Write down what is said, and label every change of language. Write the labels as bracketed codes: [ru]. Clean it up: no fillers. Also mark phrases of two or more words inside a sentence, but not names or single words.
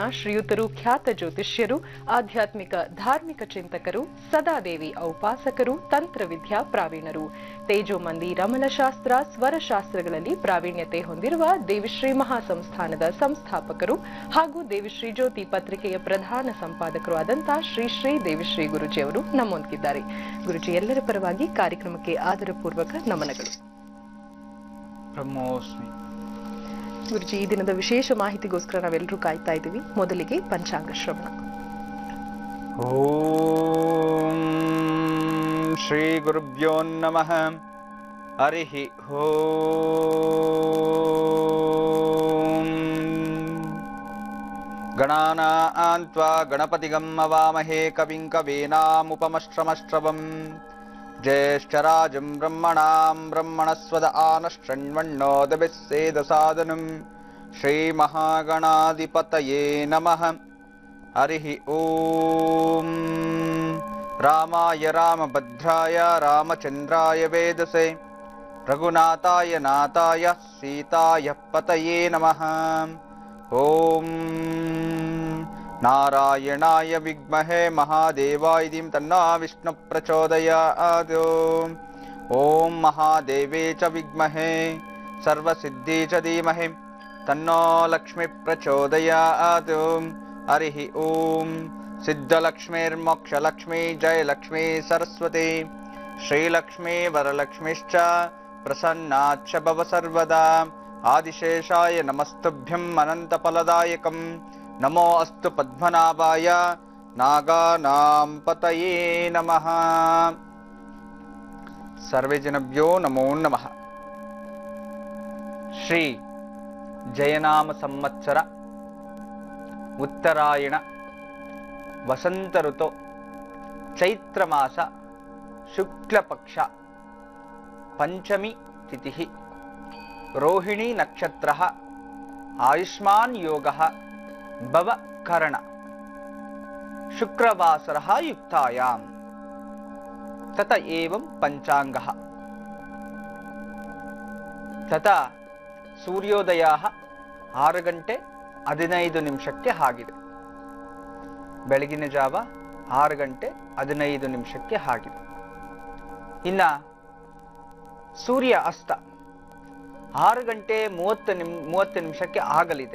[kn] ಶ್ರೀಯುತರು ಖ್ಯಾತ ಜ್ಯೋತಿಷ್ಯರು, ಆಧ್ಯಾತ್ಮಿಕ ಧಾರ್ಮಿಕ ಚಿಂತಕರು, ಸದಾದೇವಿ ಔಪಾಸಕರು, ತಂತ್ರವಿದ್ಯಾ ಪ್ರಾವೀಣರು, ತೇಜೋಮಂದಿ ರಮಣಶಾಸ್ತ್ರ ಸ್ವರಶಾಸ್ತ್ರಗಳಲ್ಲಿ ಪ್ರಾವೀಣ್ಯತೆ ಹೊಂದಿರುವ ದೇವಿಶ್ರೀ ಮಹಾಸಂಸ್ಥಾನದ ಸಂಸ್ಥಾಪಕರು ಹಾಗೂ ದೇವಿಶ್ರೀ ಜ್ಯೋತಿ ಪತ್ರಿಕೆಯ ಪ್ರಧಾನ ಸಂಪಾದಕರು ಆದಂತಹ ಶ್ರೀ ದೇವಿಶ್ರೀ ಗುರುಜಿ ಅವರು ನಮ್ಮೊಂದಿಗಿದ್ದಾರೆ. ಗುರುಜಿ, ಎಲ್ಲರ ಪರವಾಗಿ ಕಾರ್ಯಕ್ರಮಕ್ಕೆ ಆದರಪೂರ್ವಕ ನಮನಗಳು. ಗುರುಜಿ, ಈ ದಿನದ ವಿಶೇಷ ಮಾಹಿತಿಗೋಸ್ಕರ ನಾವೆಲ್ಲರೂ ಕಾಯ್ತಾ ಇದ್ದೀವಿ. ಮೊದಲಿಗೆ ಪಂಚಾಂಗ ಶ್ರವಣ. [sa] ಓಂ ಶ್ರೀ ಗುರುಭ್ಯೋ ನಮಃ. ಹರಿ ಓಂ. ಗಣಾನಾಂ ತ್ವಾ ಗಣಪತಿಗಂ ಹವಾಮಹೇ ಕವಿಂ ಕವೀನಾಮುಪಮಶ್ರಮಶ್ರವಂ. ಜ್ಯೇಷ್ಠರಾಜಂ ಬ್ರಹ್ಮಣಾಂ ಬ್ರಹ್ಮಣಸ್ವದ ಆನಶ್ರಣ್ವಣ್ಣೋದಭಿಃ ಸೇದಸಾದನಂ. ಶ್ರೀಮಹಾಗಣಾಧಿಪತಯೇ ನಮಃ. ಹರಿ ಓಂ. ರಾಮಾಯ ರಾಮಭದ್ರಾಯ ರಾಮಚಂದ್ರಾಯ ವೇದಸೇ ರಘುನಾಥಾಯ ನಾಥಾಯ ಸೀತಾಯ ಪತಯೇ ನಮಃ. ಓಂ ನಾರಾಯಣಾಯ ವಿದ್ಮಹೇ ಮಹಾದೇವಾಯ ಧೀಮಹಿ ತನ್ನೋ ವಿಷ್ಣು ಪ್ರಚೋದಯಾತ್. ಓಂ ಮಹಾದೇವೇ ಚ ವಿದ್ಮಹೇ ಸರ್ವಸಿದ್ಧಿ ಚ ಧೀಮಹಿ ತನ್ನೋ ಲಕ್ಷ್ಮೀ ಪ್ರಚೋದಯಾತ್. ಹರಿ ಓಂ. ಸಿದ್ಧಲಕ್ಷ್ಮೀರ್ಮೋಕ್ಷಲಕ್ಷ್ಮೀ ಜಯಲಕ್ಷ್ಮೀ ಸರಸ್ವತಿ ಶ್ರೀಲಕ್ಷ್ಮೀ ವರಲಕ್ಷ್ಮೀಶ್ಚ ಪ್ರಸನ್ನಾಚ್ಚ ಭವ ಸರ್ವದಾ. ಆದಿಶೇಷಾಯ ನಮಸ್ತುಭ್ಯಂ ಅನಂತಫಲದಾಯಕಂ. ನಮೋ ಅಸ್ತು ಪದ್ಮನಾಭಾಯ ನಾಗಾನಾಂ ಪತಯೇ ನಮಃ. ಸರ್ವೇ ಜನಭ್ಯೋ ನಮೋ ನಮಃ. ಶ್ರೀ ಜಯನಾಮ ಸಂವತ್ಸರ ಉತ್ತರಾಯಣ ವಸಂತ ಋತು ಚೈತ್ರ ಮಾಸ ಶುಕ್ಲ ಪಕ್ಷ ಪಂಚಮಿ ತಿಥಿ ರೋಹಿಣಿ ನಕ್ಷತ್ರ ಆಯುಷ್ಮಾನ್ ಯೋಗ ಭವ ಕರಣ ಶುಕ್ರವಾಸರ ಯುಕ್ತಾಯಾಂ ತತ ಏವಂ ಪಂಚಾಂಗಃ. [kn] ತತ ಸೂರ್ಯೋದಯ 6:15 ಆಗಿದೆ. ಬೆಳಗಿನ ಜಾವ 6:15 ಆಗಿದೆ. ಇನ್ನ ಸೂರ್ಯ ಅಸ್ತ 6:30 ಆಗಲಿದೆ.